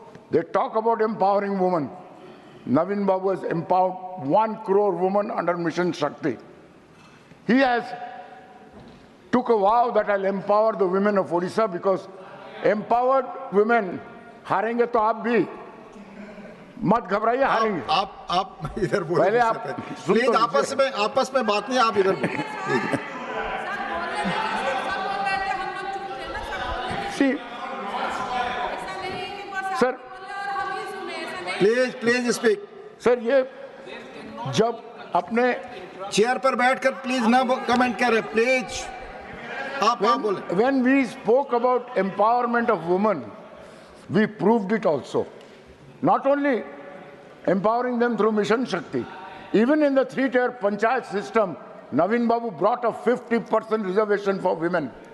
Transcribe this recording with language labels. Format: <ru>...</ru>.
<en>They talk about empowering women. Navin Babu has empowered 1 crore women under Mission Shakti. He has took a vow that I'll empower the women of Odisha, because empowered women</en> <hi>हारेंगे तो आप भी मत घबराइए, हारेंगे. आप इधर बोले. पहले आप प्लीज आपस में बात नहीं, आप इधर बोले.</hi> <en>See, sir please speak.</en> <hi>Sir, ये जब अपने चेयर पर बैठकर प्लीज ना कमेंट करें, प्लीज. आप बोले.</hi> <en>When we spoke about empowerment of women, we proved it also. Not only empowering them through Mission Shakti, even in the 3-tier panchayat system, Navin Babu brought a 50% reservation for women.</en>